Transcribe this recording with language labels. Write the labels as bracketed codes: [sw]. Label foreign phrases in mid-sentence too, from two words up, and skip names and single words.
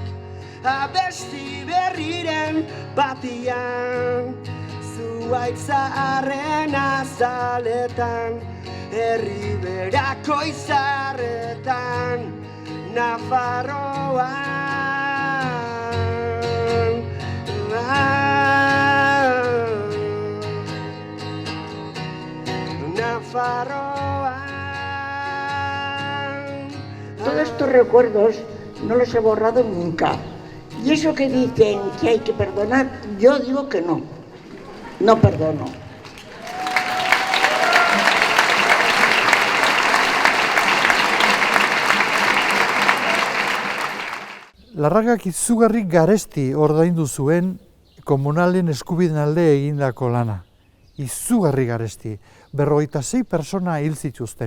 [eu] Abesti berriren batian, zuaitzaaren azaletan, herriberako izarretan, Nafarroan. Nafarroan. [es] Todos estos recuerdos no los he borrado nunca. Y eso que dicen que hay que perdonar, yo digo que no. No perdono. [eu] Larragak izugarri garesti ordaindu zuen komunalen eskubideen alde egindako lana. Izugarri garesti. 56 pertsona hil zituzten.